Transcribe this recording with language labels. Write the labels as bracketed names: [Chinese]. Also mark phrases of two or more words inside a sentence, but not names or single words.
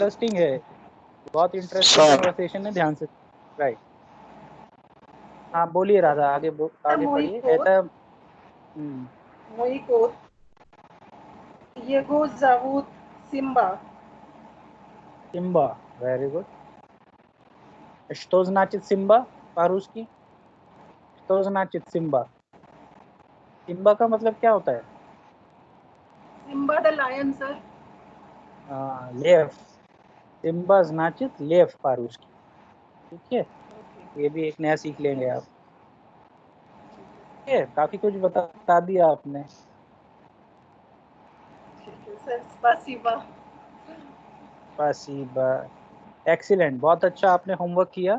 [Hindi] इंटरेस्टिंग है, बहुत इंटरेस्टिंग सर कन्वर्सेशन है, ध्यान से। राइट, हाँ बोलिए राधा, आगे आगे मोई पढ़िए। कोट. ऐसा [Russian] Мой кот. Его зовут Simba. सिम्बा, [English] very good. [Russian] Что значит Simba по-русски? Что значит Simba? [Hindi] सिम्बा का मतलब क्या होता है? [English] Simba the lion, sir. [Russian] लेफ, सिम्बा значит लेफ по-русски, [Hindi] ठीक है। ये भी एक नया सीख लेंगे आप, ठीक है। काफी कुछ बता दिया आपने। [Russian] Sir, spasiba. [Hindi] स्पासिबा, एक्सीलेंट, बहुत अच्छा आपने होमवर्क किया।